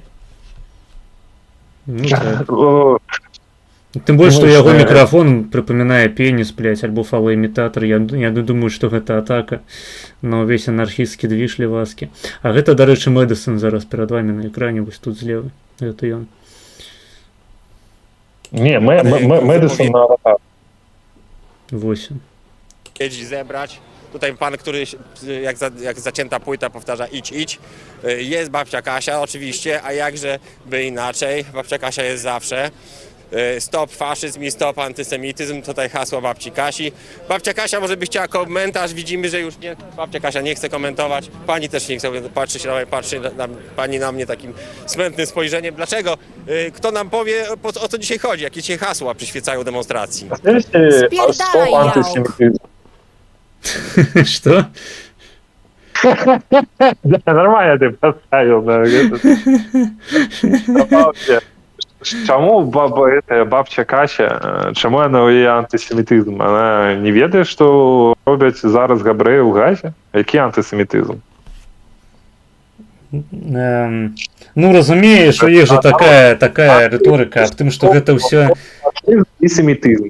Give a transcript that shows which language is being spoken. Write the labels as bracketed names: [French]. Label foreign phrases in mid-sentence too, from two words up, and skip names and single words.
[Belarusian] Ну, так. Тым больш, што яго мікрафон прыпамінае пеніс, блядь, альбо фалоімітатар. Я не думаю, што гэта атака на ўвесь анархісцкі двіж левацкі. А гэта, дарэчы, Мэдысон зараз перад вамі на экране, вось тут злева. Гэта ён. [Polish] Nie, Madison na Avatar. [Belarusian] Вось. [Polish] Jedź zebrać. Tutaj pan, który jak zacięta płyta powtarza idź. Jest babcia Kasia oczywiście, a jakże by inaczej. Babcia Kasia jest zawsze. Stop faszyzm i stop antysemityzm. Tutaj hasło babci Kasi. Babcia Kasia może by chciała komentarz. Widzimy, że już nie. Babcia Kasia nie chce komentować. Pani też nie chce. Patrzy pani na mnie takim smętnym spojrzeniem. Dlaczego? Kto nam powie, o co dzisiaj chodzi? Jakie dzisiaj hasła przyświecają demonstracji? Stop antysemityzm. [Russian] Что? Да, нормально ты поставил. [Belarusian] Чому бабця Кася, чому яна ў яе антысемітызм? Она не ведае, што робяць зараз габрэі ў Газе? Які антысемітызм? Ну, разумееш, у іх жа такая рыторыка аб тым, што гэта ўсё... І семітызм.